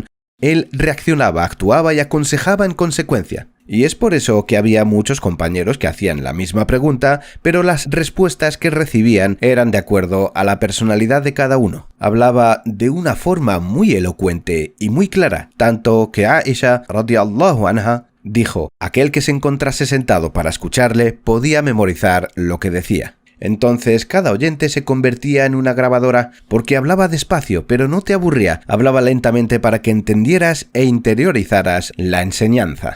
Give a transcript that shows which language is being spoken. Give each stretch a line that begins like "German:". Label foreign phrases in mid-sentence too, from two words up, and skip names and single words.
Spanish: Él reaccionaba, actuaba y aconsejaba en consecuencia. Y es por eso que había muchos compañeros que hacían la misma pregunta, pero las respuestas que recibían eran de acuerdo a la personalidad de cada uno. Hablaba de una forma muy elocuente y muy clara, tanto que Aisha
Arabic: رضي الله عنها
Spanish: dijo: aquel que se encontrase sentado para escucharle podía memorizar lo que decía. Entonces cada oyente se convertía en una grabadora, porque hablaba despacio, pero no te aburría, hablaba lentamente para que entendieras e interiorizaras la enseñanza.